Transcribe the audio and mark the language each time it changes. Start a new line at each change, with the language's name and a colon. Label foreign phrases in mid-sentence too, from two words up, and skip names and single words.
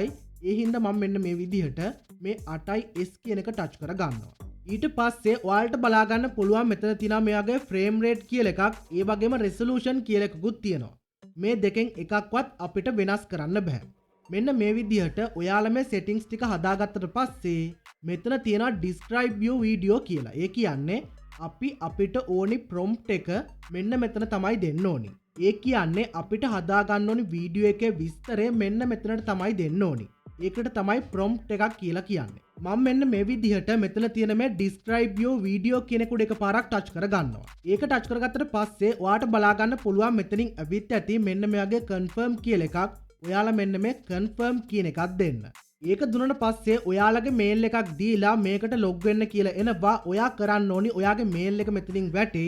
Sinhala: ඒ හින්දා මම මෙන්න මේ විදිහට මේ 8s කියන එක ටච් කරගන්නවා. ඊට පස්සේ ඔයාලට බලා ගන්න පුළුවන් මෙතන තියෙනවා මේ වගේ
English: frame rate
Sinhala: කියලා එකක්. ඒ වගේම resolution කියලා එකකුත් තියෙනවා. මේ දෙකෙන් එකක්වත් අපිට වෙනස් කරන්න බෑ. මෙන්න මේ විදිහට ඔයාලා මේ settings ටික හදාගත්තට පස්සේ මෙතන තියෙනවා
English: describe your video
Sinhala: කියලා. ඒ කියන්නේ අපි අපිට ඕනි prompt එක මෙන්න මෙතන තමයි දෙන්න ඕනි. ඒ කියන්නේ අපිට හදාගන්න ඕනි වීඩියෝ එකේ විස්තරය මෙන්න මෙතනට තමයි දෙන්න ඕනි. ඒකට තමයි prompt එකක් කියලා කියන්නේ. මම මෙන්න මේ විදිහට මෙතන තියෙන මේ
English: describe your video
Sinhala: කියන කුඩ එකපාරක් ටච් කරගන්නවා. ඒක ටච් කරගත්තට පස්සේ ඔයාට බලා ගන්න පුළුවන් මෙතනින් ඇවිත් ඇති මෙන්න මේ වගේ confirm කියලා එකක්. ඔයාලා මෙන්න මේ confirm කියන එකක් දෙන්න. ඒක දුන්නට පස්සේ ඔයාලගේ මේල් එකක් දීලා මේකට log වෙන්න කියලා එනවා. ඔයා කරන්න ඕනි ඔයාගේ මේල් එක මෙතනින් වැටෙයි.